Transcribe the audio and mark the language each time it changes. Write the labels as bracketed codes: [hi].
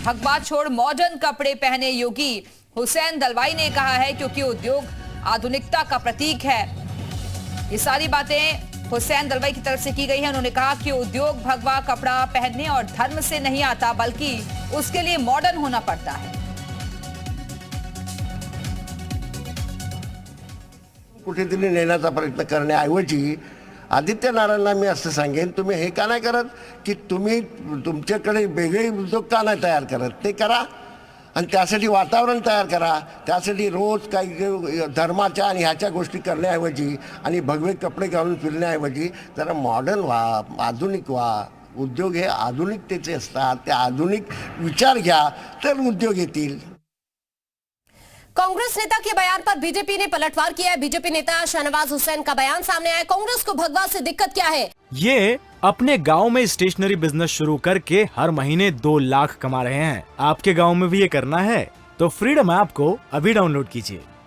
[hi] भगवा छोड़ मॉडर्न कपड़े पहने योगी। हुसैन दलवाई ने कहा है क्योंकि उद्योग आधुनिकता का प्रतीक है। ये सारी बातें हुसैन दलवाई की तरफ से की गई है। उन्होंने कहा कि उद्योग भगवा कपड़ा पहनने और धर्म से नहीं आता, बल्कि उसके लिए मॉडर्न होना पड़ता है। [mr] कुठेतरी नेण्याचा प्रयत्न करण्याऐवजी आदित्यनारायणला मी असं सांगेन, तुम्ही हे का नाही करत की तुम्ही तुमच्याकडे वेगळे उद्योग का नाही तयार करत, ते करा आणि त्यासाठी वातावरण तयार करा। त्यासाठी रोज काही धर्माच्या आणि ह्याच्या गोष्टी करण्याऐवजी आणि भगवे कपडे घालून फिरण्याऐवजी जरा मॉडर्न व्हा, आधुनिक व्हा। उद्योग हे आधुनिकतेचे असतात, ते आधुनिक विचार घ्या तर उद्योग येतील। [hi] कांग्रेस नेता के बयान पर बीजेपी ने पलटवार किया है। बीजेपी नेता शाहनवाज हुसैन का बयान सामने आया। कांग्रेस को भगवा से दिक्कत क्या है? ये अपने गांव में स्टेशनरी बिजनेस शुरू करके हर महीने 2 लाख कमा रहे हैं। आपके गांव में भी ये करना है तो फ्रीडम ऐप को अभी डाउनलोड कीजिए।